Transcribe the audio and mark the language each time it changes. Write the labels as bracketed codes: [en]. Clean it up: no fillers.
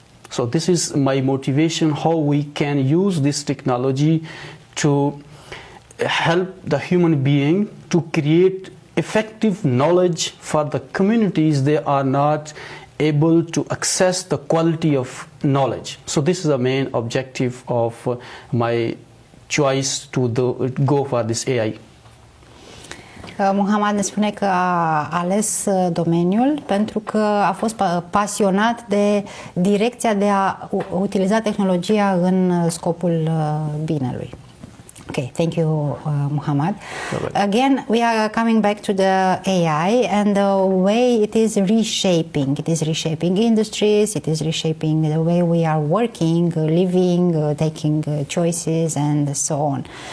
[en] So this is my motivation, how we can use this technology to help the human being to create effective knowledge for the communities they are not able to access the quality of knowledge. So this is the main objective of my choice to go for this AI. [ro] Muhammad ne spune că a ales domeniul pentru că a fost pasionat de direcția de a utiliza tehnologia în scopul binelui. [en] Okay, thank you, Muhammad. Again, we are coming back to the AI and the way it is reshaping. It is reshaping industries, it is reshaping the way we are working, living, taking choices, and so on.